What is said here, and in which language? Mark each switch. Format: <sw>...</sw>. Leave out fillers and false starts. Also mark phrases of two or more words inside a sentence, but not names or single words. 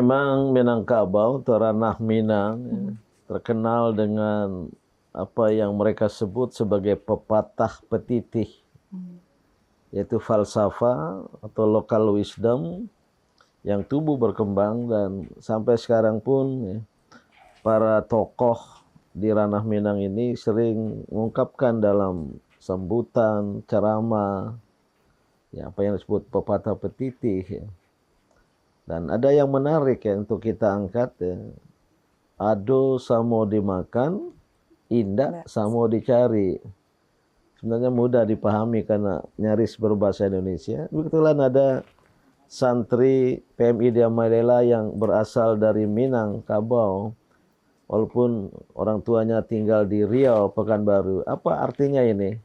<id>memang Minangkabau atau ranah Minang terkenal dengan apa yang mereka sebut sebagai pepatah petitih, yaitu falsafah atau</id> <en>local wisdom</en> <id>yang tumbuh berkembang dan sampai sekarang pun para tokoh di ranah Minang ini sering mengungkapkan dalam sambutan, ceramah, ya apa yang disebut pepatah petitih. Ya. Dan ada yang menarik ya untuk kita angkat ya.</id> <min>Ado samo dimakan, indah samo dicari.</min> <id>Sebenarnya mudah dipahami karena nyaris berbahasa Indonesia. Kebetulan ada santri PMI Diamalela yang berasal dari Minangkabau, walaupun orang tuanya tinggal di Riau, Pekanbaru. Apa artinya ini?</id>